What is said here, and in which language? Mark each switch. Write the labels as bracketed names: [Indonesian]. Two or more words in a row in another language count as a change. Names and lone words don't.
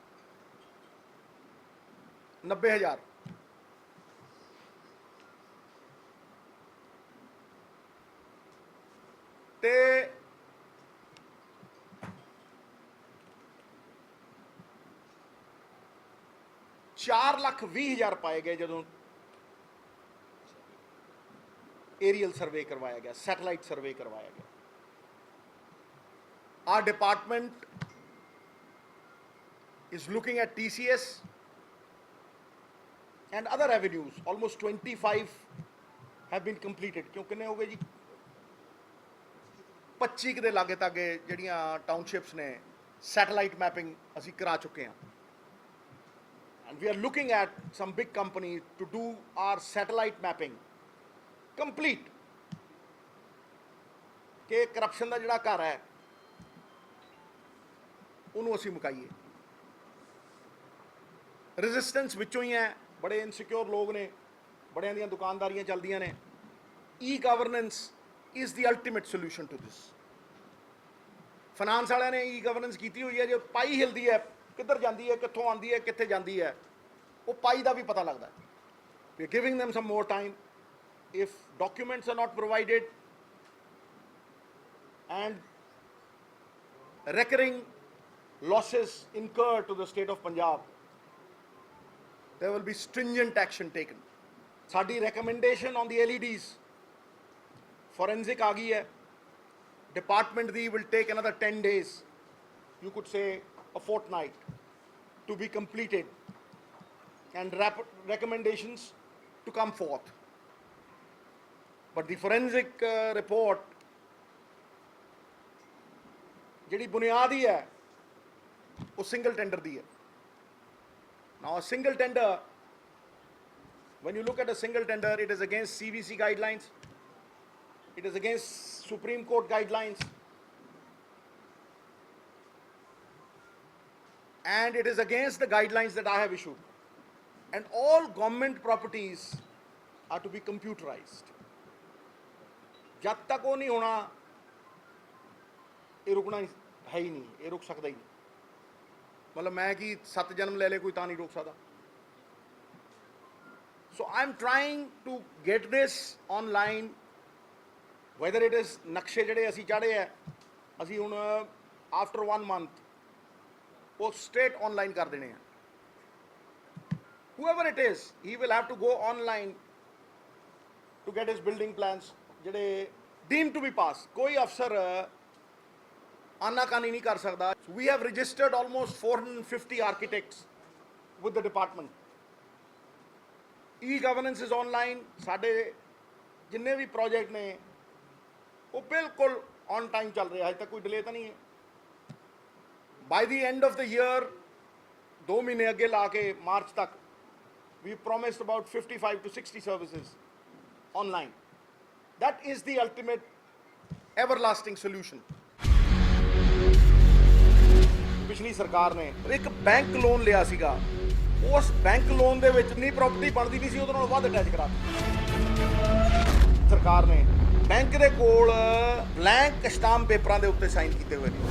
[Hindi] 90,000। [Punjabi] ਤੇ 4,20,000 ਪਾਏ ਗਏ ਜਦੋਂ [English] aerial survey [Hindi] करवाया गया, [English] satellite survey [Hindi] करवाया गया। [English] Our department is looking at TCS and other avenues. Almost 25 have been completed. [Hindi] क्यों कितने हो गए जी? [Punjabi] 25 ਦੇ ਲਾਗੇ ਤਾਗੇ ਜਿਹੜੀਆਂ ਟਾਊਨਸ਼ਿਪਸ ਨੇ [English] satellite mapping [Punjabi] ਅਸੀਂ ਕਰਾ ਚੁੱਕੇ ਹਾਂ. [English] And we are looking at some big companies to do our satellite mapping complete. [Punjabi] ਕਿ ਕਰਪਸ਼ਨ ਦਾ ਜਿਹੜਾ ਘਰ ਹੈ ਉਹਨੂੰ ਅਸੀਂ ਮੁਕਾਈਏ. ਰੈਜ਼ਿਸਟੈਂਸ ਵਿੱਚੋਂ ਹੀ ਹੈ, ਬੜੇ ਇਨਸਿਕਿਉਰ ਲੋਕ ਨੇ, ਬੜਿਆਂ ਦੀਆਂ ਦੁਕਾਨਦਾਰੀਆਂ ਚੱਲਦੀਆਂ ਨੇ. [English] e governance is the ultimate solution to this. [Punjabi] ਫਾਈਨਾਂਸ ਵਾਲਿਆਂ ਨੇ [English] e governance [Punjabi] ਕੀਤੀ ਹੋਈ ਹੈ. ਜੇ ਪਾਈ ਹਿਲਦੀ ਹੈ, ਕਿੱਧਰ ਜਾਂਦੀ ਹੈ, ਕਿੱਥੋਂ ਆਉਂਦੀ ਹੈ, ਕਿੱਥੇ ਜਾਂਦੀ ਹੈ, ਉਹ ਪਾਈ ਦਾ ਵੀ ਪਤਾ ਲੱਗਦਾ ਹੈ. [English] We are giving them some more time. If documents are not provided and recurring losses incurred to the state of Punjab, there will be stringent action taken. ਸਾਡੀ recommendation on the LEDs, forensic [Hindi] आ गई है. [English] Department ਦੀ will take another 10 days, you could say a fortnight, to be completed and recommendations to come forth. But the forensic report [Punjabi] ਜਿਹੜੀ ਬੁਨਿਆਦ ਹੀ ਹੈ ਉਹ [English] single tender [Punjabi] ਦੀ ਹੈ. [English] Now a single tender, when you look at a single tender, it is against CVC guidelines, it is against Supreme Court guidelines, and it is against the guidelines that I have issued. And all government properties are to be computerized. [Hindi] जब तक वो नहीं होना, ये रुकना है ही नहीं, ये रुक सकता ही नहीं. मतलब मैं कि 7 जन्म ले ले कोई ता नहीं रोक सकता. [English] So I'm trying to get this online. Whether it is [Punjabi] ਨਕਸ਼ੇ ਜਿਹੜੇ ਅਸੀਂ ਚਾੜੇ ਹੈ, ਅਸੀਂ ਹੁਣ [English] after 1 month [Punjabi] ਉਹ [English] straight online [Punjabi] ਕਰ ਦੇਣੇ ਆ. [English] Whoever it is, he will have to go online to get his building plans ਜਿਹੜੇ deemed to be passed. [Punjabi] ਕੋਈ ਅਫਸਰ ਆਨਾਕਾਨੀ ਨਹੀਂ ਕਰ ਸਕਦਾ. [English] We have registered almost 450 architects with the department. E-governance is online. [Punjabi] ਸਾਡੇ ਜਿੰਨੇ ਵੀ ਪ੍ਰੋਜੈਕਟ ਨੇ ਉਹ ਬਿਲਕੁਲ [English] on time [Punjabi] ਚੱਲ ਰਿਹਾ, ਅਜੇ ਤੱਕ ਕੋਈ ਡਿਲੇ ਤਾਂ ਨਹੀਂ ਹੈ. [English] by the end of the year [Punjabi] 2 ਮਹੀਨੇ ਅੱਗੇ ਲਾ ਕੇ ਮਾਰਚ ਤੱਕ [English] we promised about 55 to 60 services online. That is the ultimate everlasting solution. [Punjabi] ਪਿਛਲੀ ਸਰਕਾਰ ਨੇ ਇੱਕ [English] bank loan [Punjabi] ਲਿਆ ਸੀਗਾ, ਉਸ [English] bank loan [Punjabi] ਦੇ ਵਿੱਚ ਨਹੀਂ ਪ੍ਰਾਪਰਟੀ ਬਣਦੀ ਨਹੀਂ ਸੀ, ਉਹਦੇ ਨਾਲ ਵੱਧ ਅਟੈਚ ਕਰਾ ਦਿੱਤੀ ਸਰਕਾਰ ਨੇ. ਬੈਂਕ ਦੇ ਕੋਲ [English] blank stamp papers [Punjabi] ਦੇ ਉੱਤੇ ਸਾਈਨ ਕੀਤੇ ਹੋਏ ਨੇ.